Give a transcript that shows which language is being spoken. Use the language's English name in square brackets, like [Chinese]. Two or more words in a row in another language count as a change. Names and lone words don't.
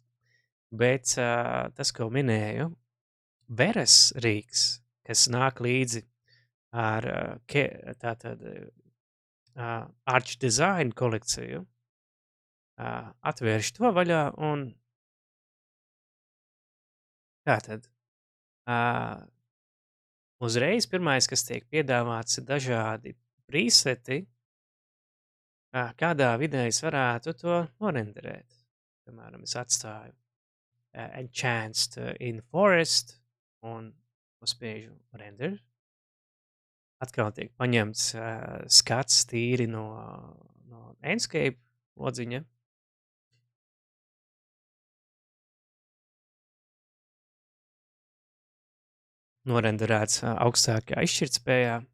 [Latvian] Bet tas, ko minēju, Veres rīks, kas nāk līdzi ar tātad Arch Design kolekciju, atvērš to vaļā un tātad uzreiz pirmais, kas tiek piedāvāts, ir dažādi preseti, kādā vidē es varētu to norenderēt. Piemēram, es atstāju [English] enhanced in forest [Latvian] un uzspiežu render. Atkal tiek paņemts skats tīri no Enscape lodziņa. Norenderēts augstākajā izšķirtspējā.